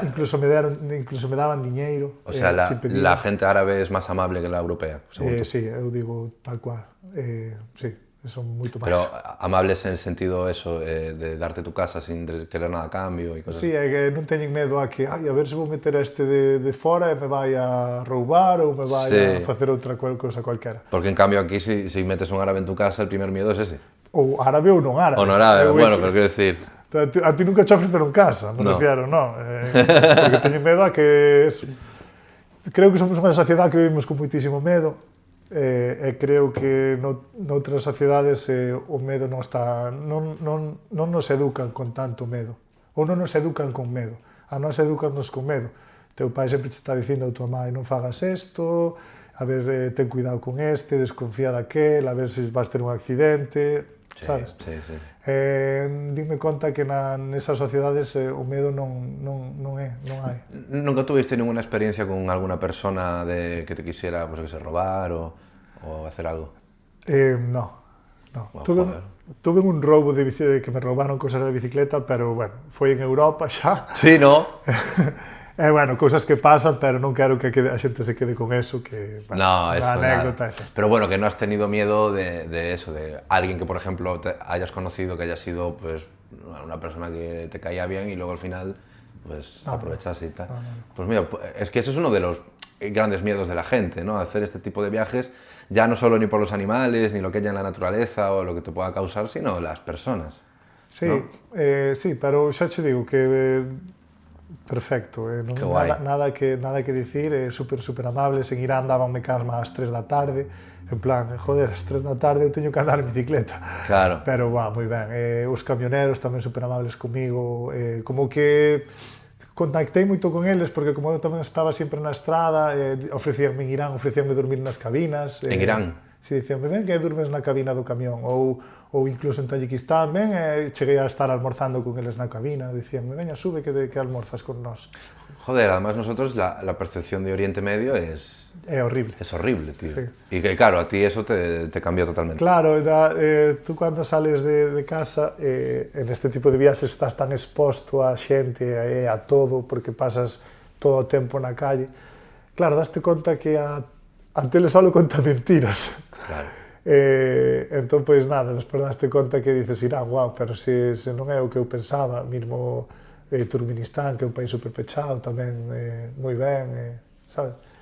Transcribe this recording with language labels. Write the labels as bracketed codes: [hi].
[gl] incluso me daban diñeiro. [es] O sea, la gente árabe es más amable que la europea, según tú. [gl] Sí, eu digo tal cual. Sí, son moito máis. [es] Pero amables en el sentido eso, de darte tu casa sin querer nada a cambio y cosas [gl] Sí, é que non teñen medo a que, a ver se vou meter a este de fora e me vai a roubar ou me vai a facer outra cousa cualquera. [es] Porque en cambio aquí si metes un árabe en tu casa, el primer miedo es ese. [gl] Ou árabe ou non árabe. [es] O non árabe, bueno, pero quiero decir... [gl] A ti nunca te ofreceron casa, me refiero, no. Porque teñen medo a que... Creo que somos unha sociedade que vivimos con moitísimo medo, e creo que noutras sociedades o medo non está... Non nos educan con tanto medo, ou non nos educan con medo, a nos educannos con medo. Teu pai sempre te está dicindo a tua mãe non fagas isto, a ver, ten cuidado con este, desconfía daquel, a ver se vas ter un accidente, sabes? Sí. Dime conta que nesas sociedades o medo non hai. [es] ¿Nunca tuviste ninguna experiencia con alguna persona que te quisiera, pues, robar o hacer algo? No. Bueno, [gl] Tuve un roubo que me roubaron cosas de bicicleta, pero, bueno, foi en Europa xa. [es] Sí, ¿no? [gl] Bueno, cousas que pasan, pero non quero que a xente se quede con eso, que, bueno, [es] no, eso anécdota nada. Pero bueno, que no has tenido miedo de eso, de alguien que, por ejemplo, te hayas conocido, que haya sido, pues, una persona que te caía bien y luego al final, pues, aprovechase y tal. No. Pues mira, es que eso es uno de los grandes miedos de la gente, ¿no? Hacer este tipo de viajes, ya no solo ni por los animales, ni lo que haya en la naturaleza o lo que te pueda causar, sino las personas. Sí, ¿no? [gl] Sí, pero xa che digo que perfecto, non nada que dicir, super amables. En Irán dabanme calma ás 3 da tarde, en plan, joder, ás 3 da tarde eu teño que andar en bicicleta. Claro. Pero, moi ben, os camioneros tamén super amables comigo, como que contactei moito con eles, porque como eu tamén estaba sempre na estrada, ofrecíanme en Irán, ofrecíanme dormir nas cabinas. En Irán? Si, dicíanme, ven que durmes na cabina do camión, ou incluso en Tayikistán, ven, cheguei a estar almorzando con eles na cabina, dicíanme, veña, sube que almorzas con nós. [es] Joder, además nosotros la percepción de Oriente Medio es horrible. Es horrible, tío. Sí. Y que claro, a ti eso te cambió totalmente. [gl] Claro, tú cuando sales de casa, en este tipo de viajes estás tan exposto a xente, a todo, porque pasas todo o tempo na calle. Claro, daste conta que a tele solo conta mentiras. Claro. Entón, pois nada, despois daste conta que dices, Irán, guau, pero se non é o que eu pensaba, mesmo Turkmenistán, que é un país super pechado, tamén moi ben, sabes?